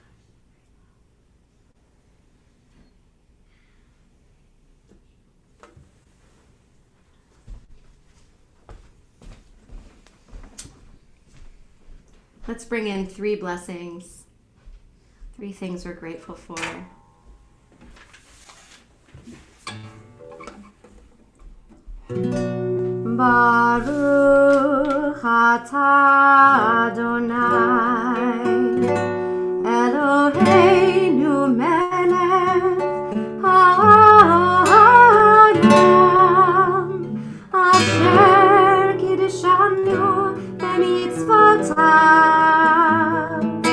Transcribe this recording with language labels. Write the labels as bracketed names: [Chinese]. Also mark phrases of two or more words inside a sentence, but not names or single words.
[English] Let's bring in 3 blessings, 3 things we're grateful for. [Hebrew] ברוך אתה אדוני אלוהינו מלך העולם אשר קדשנו במצוותיו